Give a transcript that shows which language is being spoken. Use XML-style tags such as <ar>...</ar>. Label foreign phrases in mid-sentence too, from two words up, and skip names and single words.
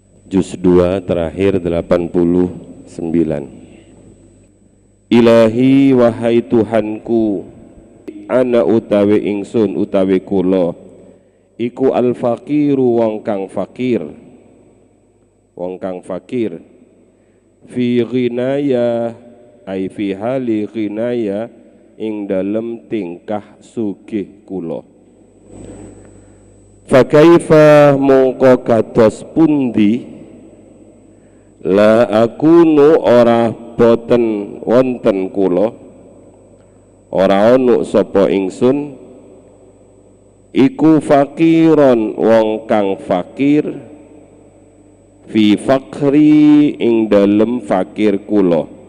<id>Juz 2 terakhir 89. Ilahi wahai Tuhanku,</id> <jv>ana utawi ingsun utawi kula iku al-faqiru wong kang fakir,</jv> <ar>في غنائي أي في حال غنائي</ar> <jv>ing dalem tingkah sugih kula.</jv> <ar>فكيف</ar> <jv>mongko kados pundi</jv> <ar>لا أكون</ar> <jv>ora boten wonten kula, ora ono sapa ingsun iku fakiron wong kang fakir</jv> <ar>في فقري</ar> <jv>ing dalem fakir kula.</jv>